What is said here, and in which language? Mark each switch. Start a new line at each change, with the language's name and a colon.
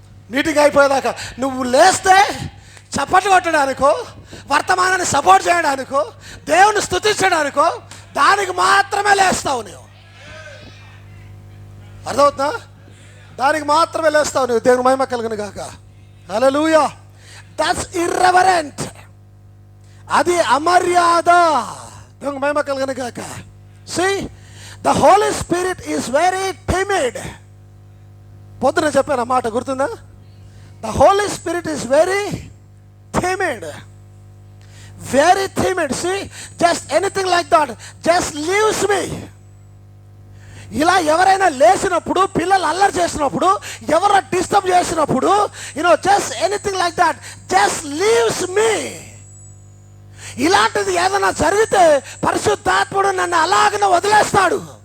Telugu: Meeting అయిపోయేదాకా నువ్వు లేస్తే చప్పట్లు కొట్టడానికో, వర్తమానాన్ని సపోర్ట్ చేయడానికో, దేవుని స్తుతించడానికో, దానికి మాత్రమే లేస్తావు నువ్వు. అర్థమవుతుందా? దానికి మాత్రమే లేస్తావు నువ్వు. దేవుని మహిమ కలుగును గాక. హల్లెలూయా.
English: That's irreverent.
Telugu: అది అమర్యాద. దేవునికి మహిమ కలుగును గాక.
English: See, the Holy Spirit is very timid.
Telugu: పొద్దున చెప్పాను ఆ మాట గుర్తుందా?
English: The Holy Spirit is very timid. Very timid. See, just anything like that just leaves me.
Telugu: ఇలా ఎవరైనా లేచినప్పుడు, పిల్లలు అల్లరి చేసినప్పుడు, ఎవరైనా డిస్టర్బ్ చేసినప్పుడు,
English: Just anything like that just leaves me.
Telugu: ఇలాంటిది ఏదైనా జరిగితే పరిశుద్ధాత్ముడు నన్ను అలాగనే వదిలేస్తాడు.